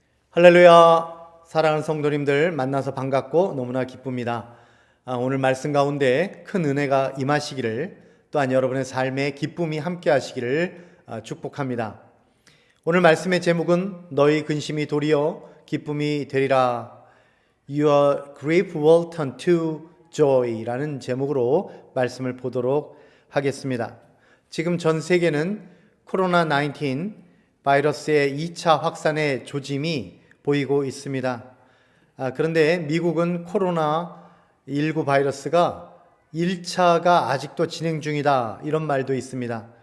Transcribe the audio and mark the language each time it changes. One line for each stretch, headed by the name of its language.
Korean: 할렐루야. 사랑하는 성도님들 만나서 반갑고 너무나 기쁩니다. 오늘 말씀 가운데 큰 은혜가 임하시기를 또한 여러분의 삶에 기쁨이 함께 하시기를 축복합니다. 오늘 말씀의 제목은 너희 근심이 도리어 기쁨이 되리라.
English: Your grief will turn to joy 라는 제목으로 말씀을 보도록 하겠습니다.
Korean: 지금 전 세계는 코로나19 바이러스의 2차 확산의 조짐이 보이고 있습니다. 그런데 미국은 코로나19 바이러스가 1차가 아직도 진행 중이다. 이런 말도 있습니다.